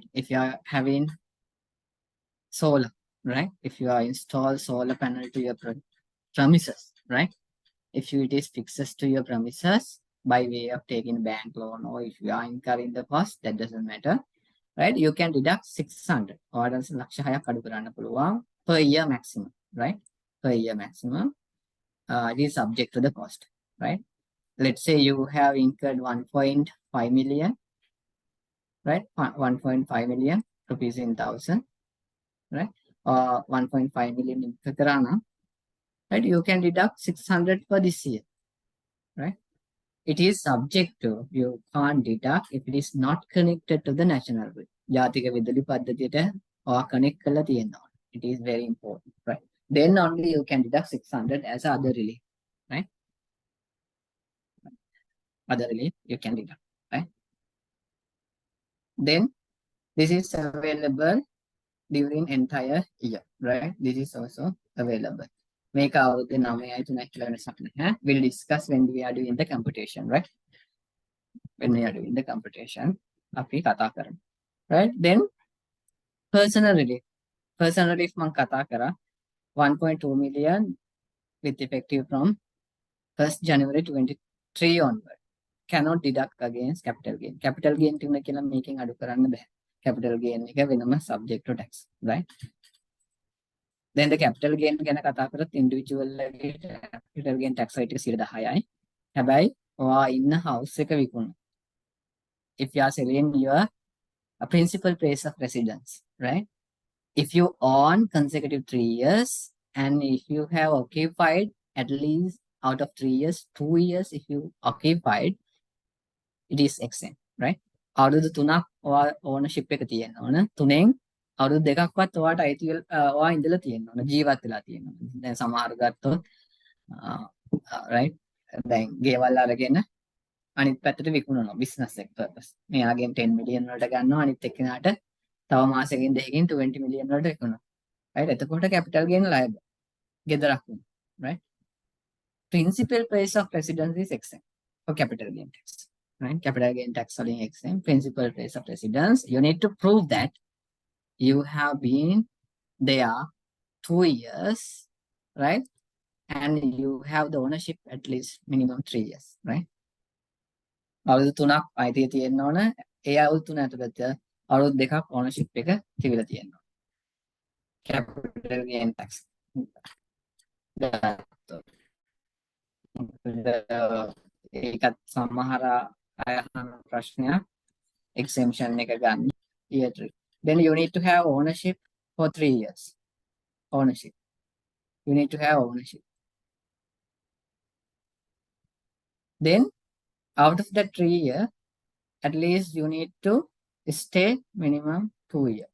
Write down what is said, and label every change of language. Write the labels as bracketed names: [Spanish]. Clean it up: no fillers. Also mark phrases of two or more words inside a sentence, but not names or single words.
[English] If you are having solar, right? If you are install solar panel to your premises, right? If it is fixed to your premises by way of taking bank loan, or if you are incurring the cost, that doesn't matter, right? You can deduct 600 or [Sinhala] ලක්ෂ 6ක් අඩු කරන්න පුළුවන් [English] per year maximum, right? Per year maximum. It is subject to the cost, right? Let's say you have incurred 1.5 million, right? 1.5 million rupees in thousand, right? Or 1.5 million in Kakarana, right? You can deduct 600 for this year, right? It is subject to, you can't deduct if it is not connected to the national grid. [Sinhala] ජාතික විදුලි පද්ධතියට [English] or connect [Sinhala] කරලා තියෙනවා. [English] It is very important, right? Then only you can deduct 600 as other relief, right? Other relief you can deduct, right? Then this is available during entire year, right? This is also available. Make out the number. We'll discuss when we are doing the computation, right? When we are doing the computation. [Sinhala] අපි කතා කරමු. [English] Right? Then personal relief. Personal relief [Sinhala] මම කතා කරා [English] 1.2 million with effective from 1st January 23 onward. Cannot deduct against capital gain. Capital gain [Sinhala] තියුණ කියලා මේකෙන් අඩු කරන්න බෑ. [English] Capital gain [Sinhala] එක වෙනම [English] subject to tax, right? Then the capital gain [Sinhala] ගැන කතා කරත් individual ලගේ [English] capital gain tax rate [Sinhala] එක 10%යි. හැබැයි ඔයා ඉන්න house එක විකුණන. [English] If you are selling your principal place of residence, right? If you own consecutive 3 years and if you have occupied at least out of 3 years, 2 years, if you occupied, it is exempt, right? [Sinhala] අවුරුදු 3ක් ඔයා ownership එක තියෙන්න ඕන. 3න් අවුරුදු 2ක්වත් ඔයාට අයිති ඔයා ඉඳලා තියෙන්න ඕන. ජීවත් වෙලා තියෙන්න ඕන. දැන් සමහර ගත්තොත් right? දැන් ගෙවල් අරගෙන අනිත් පැත්තට විකුණනවා business එක purpose. මෙයාගෙන් 10 million වලට ගන්නවා අනිත් එක්කෙනාට තව මාසෙකින් දෙකකින් 20 million වලට විකුණනවා. right? [English] එතකොට capital gain liable. [Sinhala] ගෙදරක් වුණා. [English] right? Principal place of residence is exempt for capital gain tax. Right? Capital gain tax is exempt. Principal place of residence. You need to prove that you have been there 2 years, right? And you have the ownership at least minimum 3 years, right? [Sinhala] අවුරුදු 3ක් අයිතිය තියෙන්න ඕන. ඒ අවුරුදු 3 ඇතුළත අවුරුදු 2ක් ownership එක තිබිලා තියෙනවා. [English] Capital gain tax. [Sinhala] ඒකත් සමහර අය අහන ප්‍රශ්නයක් exemption එක ගන්න year 3. [English] Then you need to have ownership for 3 years. Ownership. You need to have ownership. Then out of that 3 year, at least you need to stay minimum 2 years.